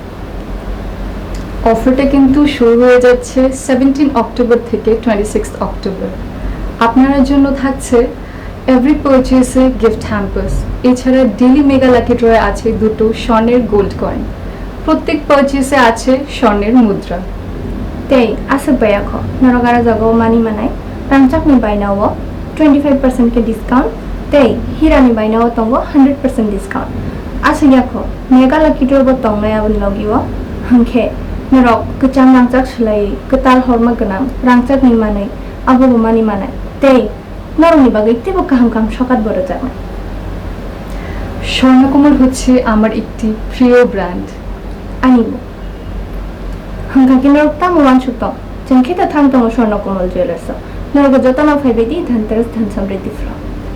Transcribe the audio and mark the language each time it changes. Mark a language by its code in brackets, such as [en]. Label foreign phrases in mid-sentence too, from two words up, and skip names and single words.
[bn] অফারটা কিন্তু শুরু হয়ে যাচ্ছে 17 অক্টোবর থেকে 26 অক্টোবর। আপনার জন্য থাকছে [en] every purchase-e gift hampers, [bn] এছাড়া [en] daily mega lucky draw-e [bn] আছে 2টো স্বর্ণের [en] gold coin, [bn] প্রত্যেক পারচেসে আছে স্বর্ণের মুদ্রা। [trp] Tei asa baya ko narogara jago mani manai rangchak ni baina wo 25% ke discount tei hira ni baina wo tongo 100% discount asa yakho [en] mega lucky draw [trp] bo tongnai abon logi wo hangkhe narok kechang rangchak slai ketal horma ganang rangchak ni manai abo mani manai tei narong ni bagai tebo kaham kam sokat boro jama। [bn] স্বর্ণকমল হচ্ছে আমার একটি প্রিয় ব্র্যান্ড। [trp] Anibo hangkaki narok tamo wan sutong jengkhe ta thang tongo Swarnakmal Jewellers narok jotona phaibedi dhanteras dhan samriddhi flow।